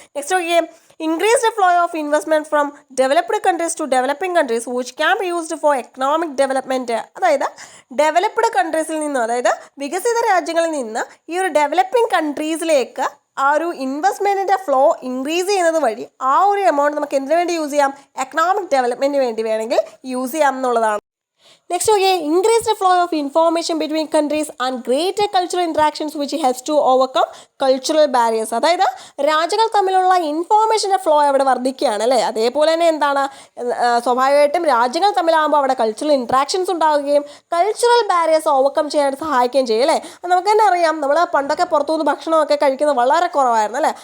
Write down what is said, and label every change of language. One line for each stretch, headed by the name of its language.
English: Next നോക്കിയേ, increased flow of investment from developed countries to developing countries which can be used for economic development.
Malayalam: അതായത് developed കൺട്രീസിൽ നിന്ന്, അതായത് വികസിത രാജ്യങ്ങളിൽ നിന്ന് ഈ ഒരു ഡെവലപ്പിംഗ് കൺട്രീസിലേക്ക് ആ ഒരു ഇൻവെസ്റ്റ്മെൻറ്റിൻ്റെ ഫ്ലോ ഇൻക്രീസ് ചെയ്യുന്നത് വഴി ആ ഒരു എമൗണ്ട് നമുക്ക് എന്തിനു വേണ്ടി യൂസ് ചെയ്യാം, എക്കണോമിക് ഡെവലപ്മെൻറ്റിന് വേണ്ടി വേണമെങ്കിൽ യൂസ് ചെയ്യാം എന്നുള്ളതാണ്.
English: Next, okay, increased flow of information between countries and greater cultural interactions which helps to overcome cultural barriers.
Malayalam: അതായത് രാജ്യങ്ങൾ തമ്മിലുള്ള ഇൻഫോർമേഷൻ്റെ ഫ്ലോ അവിടെ വർദ്ധിക്കുകയാണ് അല്ലേ. അതേപോലെ തന്നെ സ്വാഭാവികമായിട്ടും രാജ്യങ്ങൾ തമ്മിലാകുമ്പോൾ അവിടെ കൾച്ചറൽ ഇൻട്രാക്ഷൻസ് ഉണ്ടാവുകയും കൾച്ചറൽ ബാരിയേഴ്സ് ഓവർകം ചെയ്യാൻ സഹായിക്കുകയും ചെയ്യും അല്ലേ. നമുക്ക് തന്നെ അറിയാം, നമ്മൾ പണ്ടൊക്കെ പുറത്തുനിന്ന് ഭക്ഷണമൊക്കെ കഴിക്കുന്നത് വളരെ കുറവായിരുന്നു അല്ലേ.